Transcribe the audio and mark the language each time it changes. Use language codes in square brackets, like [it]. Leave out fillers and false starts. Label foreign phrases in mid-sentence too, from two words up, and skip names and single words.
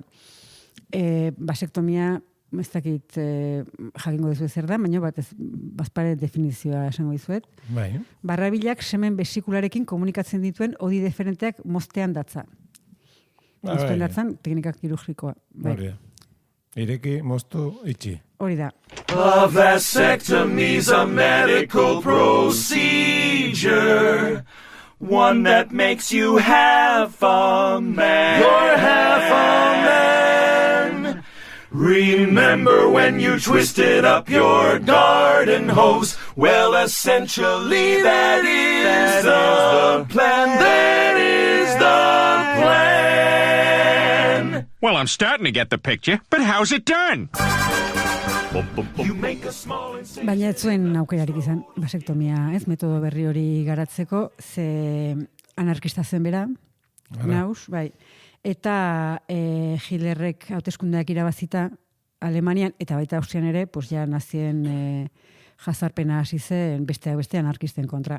[eu] Basektomia, ez dakit jakingo dizuet zer da, baina bazpare definizioa esango dizuet. Bai. Barrabilak semen besikularekin komunikatzen dituen odi deferenteak moztean datza. Inspiratzen teknika kirurgikoa. Bai. Hori da. Ireki, moztu, itxi. Hori da. [en] A vasectomy's a medical procedure, one that makes you half a man. You're half a man. Remember when you twisted up your garden hose? Well, essentially that is the plan. That is the plan. Well, I'm starting to get the picture, but how's it done? You make a small incision. [eu] Baina ez zuen aukerarik izan, basektomia, ez, metodo berri hori garatzeko, ze anarkista zen bera, naus, bai. Eta Hitlerrek hauteskundeak irabazita Alemanian, eta baita Austrian ere, pues ja nazien jazarpena hasi zen beste anarkisten kontra.